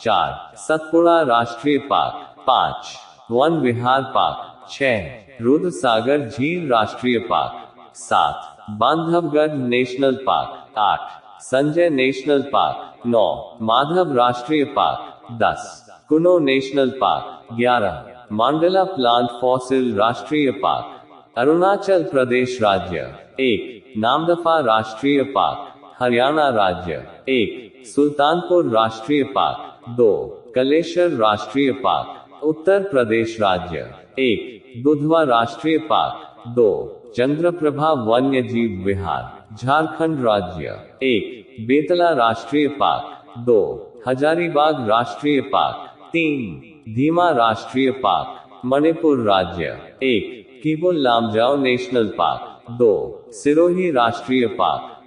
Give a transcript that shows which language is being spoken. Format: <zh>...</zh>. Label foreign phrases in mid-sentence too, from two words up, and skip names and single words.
<hi>4 सतपुड़ा राष्ट्रीय पार्क। 5 वन विहार पार्क। 6 रुद्र सागर झील राष्ट्रीय पार्क। 7 बांधवगढ़ नेशनल पार्क। 8 संजय नेशनल पार्क। 9 माधव राष्ट्रीय पार्क। 10 कुनो नेशनल पार्क। 11 मांडला प्लांट फॉसिल राष्ट्रीय पार्क। अरुणाचल प्रदेश राज्य। 1 नामदफा राष्ट्रीय पार्क। हरियाणा राज्य। 1 सुल्तानपुर राष्ट्रीय पार्क। 2 कलेश्वर राष्ट्रीय पार्क। उत्तर प्रदेश राज्य। 1 दुधवा राष्ट्रीय पार्क। 2 चंद्रप्रभा वन्यजीव विहार। झारखंड राज्य। 1 बेतला राष्ट्रीय पार्क। 2 हजारीबाग राष्ट्रीय पार्क। 3 धीमा राष्ट्रीय पार्क। मणिपुर राज्य। 1 किबुल लामजाओ नेशनल पार्क। 2 सिरोही राष्ट्रीय पार्क।</hi>